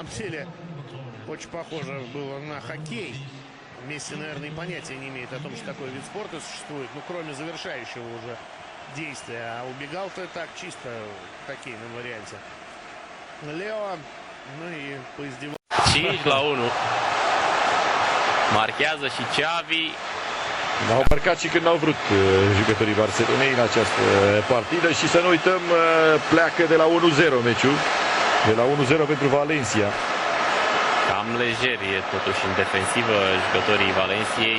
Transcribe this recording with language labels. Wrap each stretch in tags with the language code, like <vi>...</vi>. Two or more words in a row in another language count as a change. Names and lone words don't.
<ru>На самом деле, очень похоже было на хоккей. Месси, наверное, и понятия не имеет о том, что такой вид спорта существует. Ну, кроме завершающего уже действия. А убегал-то так чисто в хоккейном варианте. Лео, ну и поиздевался. 5-1.</ru> <ro>Marchează și Xavi. Au marcat și când au vrut jucătorii Barcelonei în această partidă și să nu uităm, pleacă de la 1-0 meciul. De la 1-0 pentru Valencia. Cam lejer e totuși în defensivă jucătorii Valenciei.</ro>